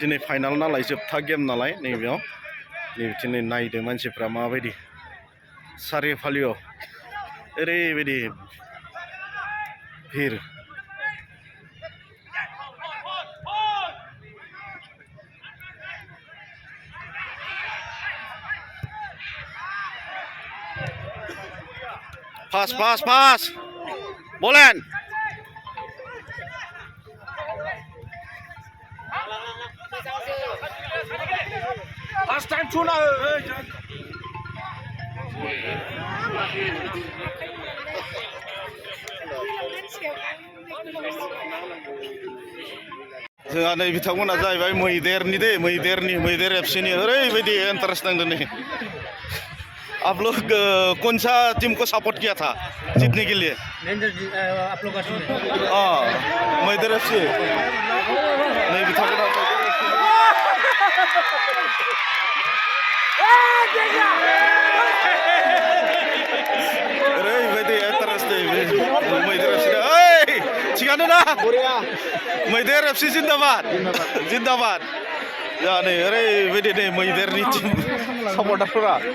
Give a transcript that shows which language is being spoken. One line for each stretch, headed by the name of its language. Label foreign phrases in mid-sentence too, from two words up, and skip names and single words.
Bodo: दिनै फाइनाल नालाय जोबथा गेम नालाय नैबेयाव नै बिथिं नायदों मानसिफ्रा माबायदि सारिय'फालियाव ओरैबायदि भिर पास बलेन
English: Last time tuna.
Bodo: जोंहा नै बिथांमोना जाहैबाय मैदेर एफसिनि ओरैबायदि इन्टारेस्ट नांदों नै
Hindi: आप लोग कौन सा टीम को सपोर्ट किया था जीतने के लिए आप लोग
Bodo: मैदेर एफसी नै बिथांमोना ओरैबायदि इन्टारेस्ट मैदेर एफसि ओइ थिगानो ना मैदेर एफसि जिन्दाबाद जोंहा नै ओरैबायदि नै मैदेरनि टिम सापर्टारफोरा